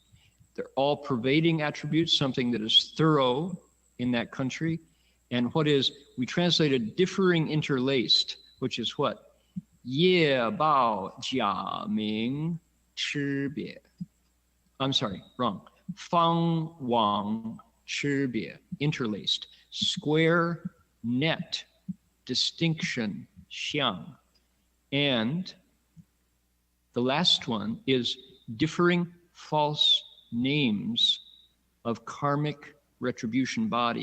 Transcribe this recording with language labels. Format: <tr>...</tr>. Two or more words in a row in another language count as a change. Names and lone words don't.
<en>They're all pervading attributes, something that is thorough in that country. And what is, we translated differing interlaced, which is what?</en> <zh>业报假名差别.</zh> <en>I'm sorry, wrong.</en> <zh>方网差别, interlaced.</zh> <en>Square, net, distinction, xiang. And the last one is differing false names of karmic retribution body.</en>